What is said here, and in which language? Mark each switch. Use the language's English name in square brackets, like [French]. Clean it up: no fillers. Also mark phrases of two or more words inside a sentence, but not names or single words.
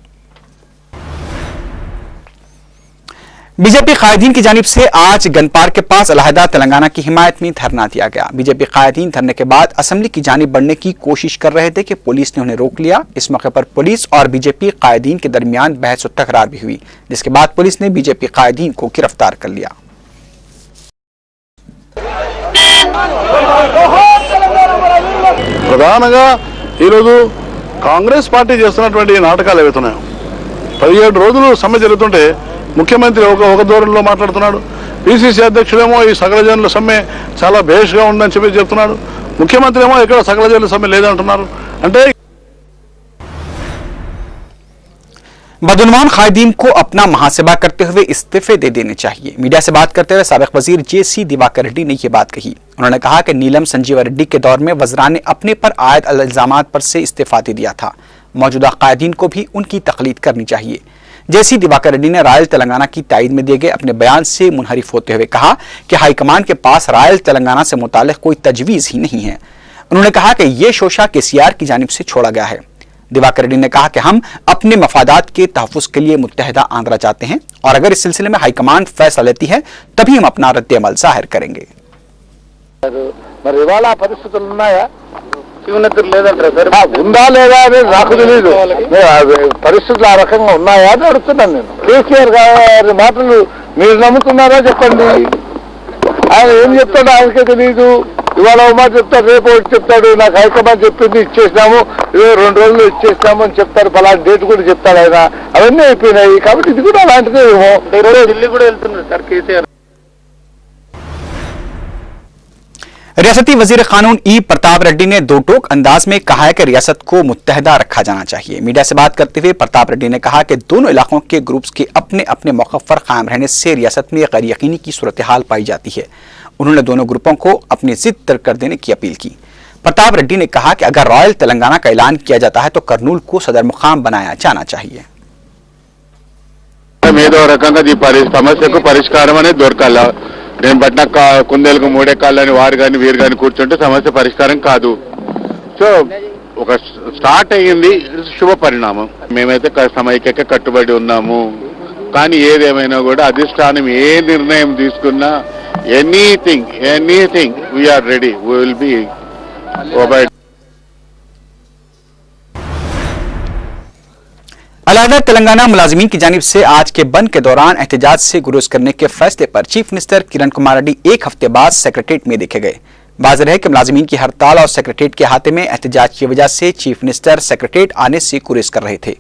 [Urdu] بی جے پی قائدین کی جانب سے آج گن پارک کے پاس علیحدہ تلنگانہ کی حمایت میں دھرنا دیا گیا. بی جے پی قائدین دھرنے کے بعد اسمبلی کی جانب بڑھنے کی کوشش کر رہے تھے کہ پولیس نے انہیں روک لیا. اس موقع پر پولیس اور بی جے پی قائدین کے درمیان بحث اور تکرار بھی ہوئی، جس کے بعد پولیس نے بی جے پی قائدین کو گرفتار کر لیا. [Telugu] ప్రధానంగా ఈరోజు కాంగ్రెస్ పార్టీ చేస్తున్నటువంటి నాటకాలు ఏవైతున్నాయో 17 రోజులు సమ్మె జరుగుతుంటే ముఖ్యమంత్రి ఒక ధోరణిలో మాట్లాడుతున్నాడు। పిసిసి అధ్యక్షుడేమో ఈ సకల జనుల సమ్మె చాలా భేష్గా ఉందని చెప్పి చెప్తున్నాడు। ముఖ్యమంత్రి ఏమో ఇక్కడ సకల జనుల సమ్మె లేదంటున్నారు। అంటే [Urdu] بدعنوان قائدین کو اپنا محاسبہ کرتے ہوئے استعفے دے دینے چاہیے. میڈیا سے بات کرتے ہوئے سابق وزیر جے سی دیواکر ریڈی نے یہ بات کہی. انہوں نے کہا کہ نیلم سنجیوا ریڈی کے دور میں وزراء نے اپنے پر عائد الزامات پر سے استعفیٰ دے دیا تھا. موجودہ قائدین کو بھی ان کی تقلید کرنی چاہیے۔ جے سی دیواکر ریڈی نے رائل تلنگانہ کی تائید میں دیے گئے اپنے بیان سے منحرف ہوتے ہوئے کہا کہ ہائی کمان کے پاس رائل تلنگانہ سے متعلق کوئی تجویز ہی نہیں ہے. انہوں نے کہا کہ یہ شوشہ کے سی آر کی جانب سے چھوڑا گیا ہے. دیواکر ریڈی نے کہا کہ ہم اپنے مفادات کے تحفظ کے لیے متحدہ آندھرا چاہتے ہیں اور اگر اس سلسلے میں ہائی کمان فیصلہ لیتی ہے تبھی ہم اپنا رد عمل ظاہر کریں گے. [Telugu] ఉందా లేదా అనేది నాకు తెలియదు। పరిస్థితులు ఆ రకంగా ఉన్నాయా అని అడుగుతున్నాను నేను। కేసీఆర్ గారి మాటలు మీరు నమ్ముతున్నారా చెప్పండి। ఆయన ఏం చెప్తాడో ఆయనకే తెలియదు। ఇవాళ ఒక మాట చెప్తాడు, రేపు ఒకటి చెప్తాడు। నాకు హైకమాండ్ చెప్పింది ఇచ్చేసినాము, 2 రోజుల్లో ఇచ్చేసినాము అని చెప్తారు। ఫలానా డేట్ కూడా చెప్తాడు ఆయన। అవన్నీ అయిపోయినాయి కాబట్టి ఇది కూడా అలాంటిదే ఏమో। ఢిల్లీ కూడా వెళ్తున్నారు సార్ కేసీఆర్। [Urdu] ریاستی وزیر قانون ای پرتاپ ریڈی نے دو ٹوک انداز میں کہا ہے کہ ریاست کو متحدہ رکھا جانا چاہیے. میڈیا سے بات کرتے ہوئے پرتاپ ریڈی نے کہا کہ دونوں علاقوں کے گروپس کے اپنے اپنے موقف پر قائم رہنے سے ریاست میں غیر یقینی کی صورت حال پائی جاتی ہے. انہوں نے دونوں گروپوں کو اپنی ضد ترک کر دینے کی اپیل کی. پرتاپ ریڈی نے کہا کہ اگر رائل تلنگانہ کا اعلان کیا جاتا ہے تو کرنول کو صدر مقام بنایا جانا چاہیے. [Telugu] సమస్యకు పరిష్కారం అనేది దొరకాల। నేను పట్టిన కుందేలకు 3 కాళ్ళని వారు కానీ వీరు కానీ కూర్చుంటే సమస్య పరిష్కారం కాదు। సో ఒక స్టార్ట్ అయ్యింది, శుభ పరిణామం। మేమైతే సమైక్యకి కట్టుబడి ఉన్నాము। కానీ ఏదేమైనా కూడా అధిష్టానం ఏ నిర్ణయం తీసుకున్నా [English] anything we are ready, We will be obeyed. [Urdu] علیحدہ تلنگانہ ملازمین کی جانب سے آج کے بند کے دوران احتجاج سے گریز کرنے کے فیصلے پر [English] Chief Minister [Urdu] کرن کمار ریڈی 1 ہفتے بعد سیکریٹریٹ میں دیکھے گئے. واضح ہے کہ ملازمین کی ہڑتال اور سیکریٹریٹ کے احاطے میں احتجاج کی وجہ سے [English] Chief Minister [Urdu] سیکریٹریٹ آنے سے گریز کر رہے تھے.